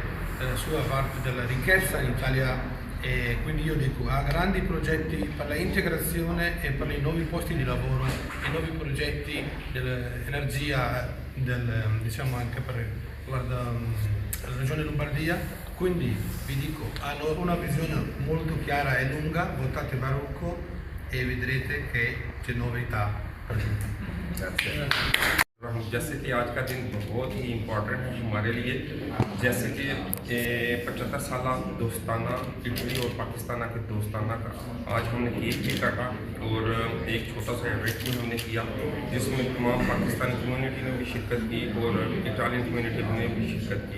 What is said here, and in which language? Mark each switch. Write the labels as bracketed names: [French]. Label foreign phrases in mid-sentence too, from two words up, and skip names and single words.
[Italian] della sua parte della ricchezza in Italia, e quindi io dico ha grandi progetti per l'integrazione e per i nuovi posti di lavoro, i nuovi progetti dell'energia, diciamo anche per la regione Lombardia, quindi vi dico hanno una visione molto chiara e lunga, votate Baruco e vedrete che c'è novità per tutti. [Urdu] جیسے کہ آج کا دن بہت ہی امپورٹنٹ ہے ہمارے لیے، جیسے کہ 75 سال دوستانہ اٹلی اور پاکستان کے دوستانہ کا آج ہم نے کیک بھی کاٹا اور ایک چھوٹا سا ایونٹ بھی ہم نے کیا جس میں تمام پاکستانی کمیونٹی نے بھی شرکت کی اور [English] Italian community [Urdu] نے بھی شرکت کی.